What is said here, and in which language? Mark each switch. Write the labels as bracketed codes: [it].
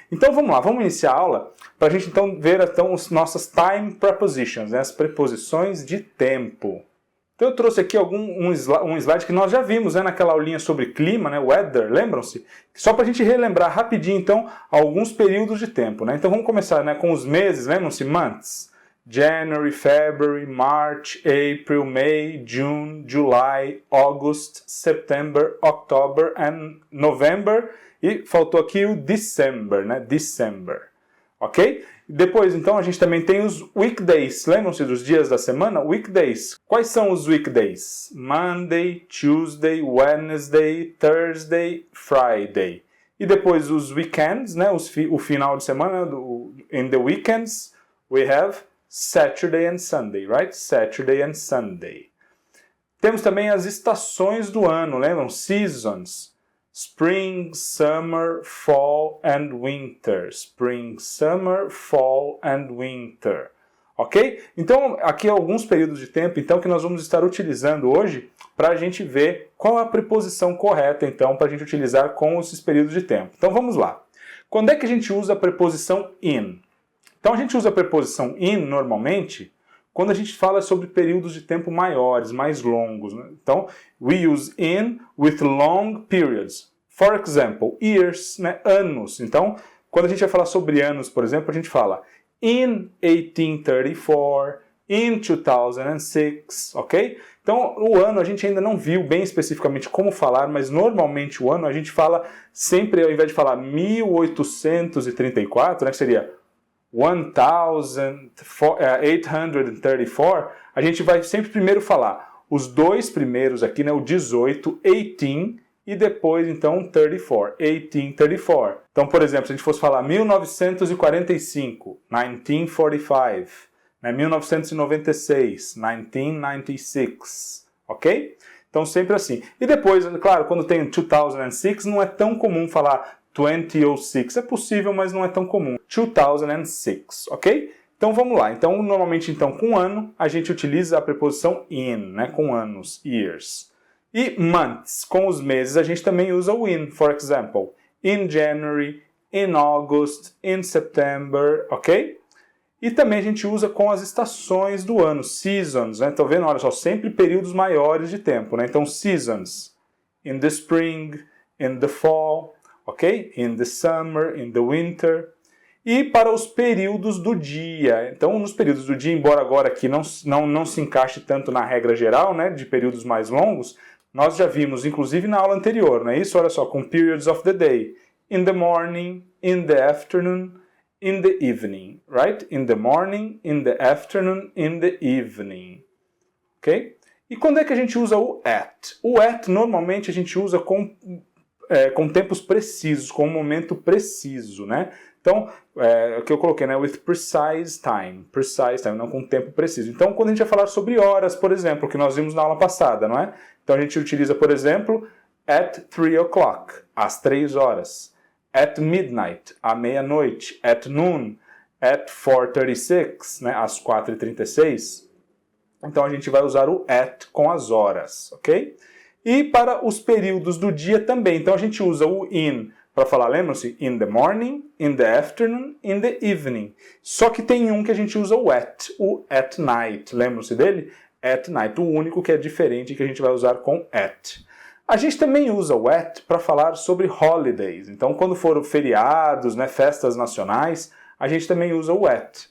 [pt] Então vamos lá, vamos iniciar a aula para a gente então ver então, as nossas time prepositions, né, as preposições de tempo. Então eu trouxe aqui um slide que nós já vimos, né, naquela aulinha sobre clima, né, weather, lembram-se? Só para a gente relembrar rapidinho então alguns períodos de tempo. Né? Então vamos começar, né, com os meses, lembram-se? [en] Months. January, February, March, April, May, June, July, August, September, October and November. [pt] E faltou aqui o December, né? December. Ok? Depois, então, a gente também tem os weekdays. Lembram-se dos dias da semana? Weekdays. Quais são os weekdays? [en] Monday, Tuesday, Wednesday, Thursday, Friday. [pt] E depois os weekends, né? O final de semana. [en] In the weekends, we have Saturday and Sunday, right? Saturday and Sunday. [pt] Temos também as estações do ano, lembram? [en] Seasons. Spring, summer, fall and winter. Spring, summer, fall and winter. Ok? [pt] Então, aqui alguns períodos de tempo então, que nós vamos estar utilizando hoje para a gente ver qual a preposição correta então, para a gente utilizar com esses períodos de tempo. Então vamos lá. Quando é que a gente usa a preposição in? Então a gente usa a preposição in normalmente quando a gente fala sobre períodos de tempo maiores, mais longos. Né? [en] Então, we use in with long periods. For example, years, né? Anos. [pt] Então, quando a gente vai falar sobre anos, por exemplo, a gente fala in 1834, in 2006, ok? Então, o ano a gente ainda não viu bem especificamente como falar, mas normalmente o ano a gente fala sempre, ao invés de falar 1834, né, que seria 1834, a gente vai sempre primeiro falar os dois primeiros aqui, né, o 18, 18, e depois então 34, 1834. Então, por exemplo, se a gente fosse falar 1945, 1945, né, 1996, 1996, ok? Então sempre assim. E depois, claro, quando tem 2006, não é tão comum falar 2006. É possível, mas não é tão comum. 2006, ok? Então vamos lá. Então, normalmente, então, com ano, a gente utiliza a preposição in, né? Com anos, years. E months, com os meses, a gente também usa o in. [en] For example, in January, in August, in September, ok? [pt] E também a gente usa com as estações do ano, seasons, né? Estão vendo? Olha só, sempre períodos maiores de tempo, né? [en] Então, seasons, in the spring, in the fall, ok? In the summer, in the winter. [pt] E para os períodos do dia. Então, nos períodos do dia, embora agora aqui não se encaixe tanto na regra geral, né, de períodos mais longos, nós já vimos, inclusive na aula anterior, não é isso? Olha só, [en] com periods of the day. In the morning, in the afternoon, in the evening, right? In the morning, in the afternoon, in the evening. Ok? [pt] E quando é que a gente usa o at? O at normalmente a gente usa com tempos precisos, com um momento preciso, né? Então, o que eu coloquei, né? [en] With precise time, [pt] não com tempo preciso. Então, quando a gente vai falar sobre horas, por exemplo, que nós vimos na aula passada, não é? Então, a gente utiliza, por exemplo, [en] at 3 o'clock, [pt] às 3 horas. [en] At midnight, à meia-noite. At noon, at 4:36, né? [pt] Às 4:36. Então, a gente vai usar o at com as horas, ok? E para os períodos do dia também. Então, a gente usa o in para falar, lembram-se? [en] In the morning, in the afternoon, in the evening. [pt] Só que tem um que a gente usa o at night. Lembram-se dele? [en] At night. [pt] O único que é diferente que a gente vai usar com at. A gente também usa o at para falar sobre holidays. Então, quando for feriados, né, festas nacionais, a gente também usa o at.